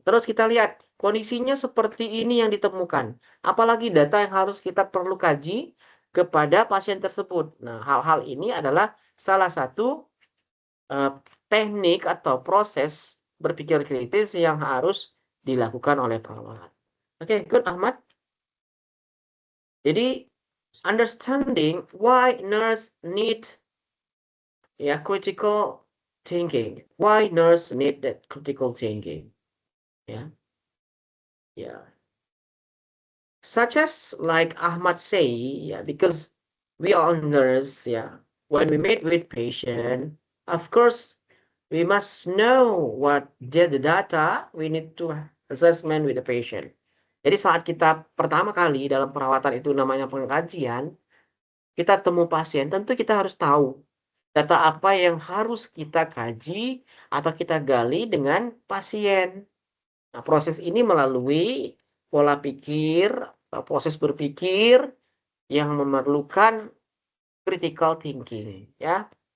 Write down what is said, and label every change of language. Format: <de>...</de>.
<id>Terus kita lihat kondisinya seperti ini yang ditemukan. Apalagi data yang harus kita perlu kaji kepada pasien tersebut. Nah, hal-hal ini adalah salah satu teknik atau proses berpikir kritis yang harus dilakukan oleh perawat.</id> <en>Oke, good Ahmad. Jadi understanding why nurse need critical thinking. Why nurse need that critical thinking? Yeah. Such as like Ahmad say, because we are nurse, when we meet with patient, of course, we must know what the data we need to assessment with the patient.</en> <id>Jadi saat kita pertama kali dalam perawatan itu namanya pengkajian, kita temu pasien, tentu kita harus tahu data apa yang harus kita kaji atau kita gali dengan pasien. Nah, proses ini melalui pola pikir, proses berpikir yang memerlukan critical thinking, ya.</id>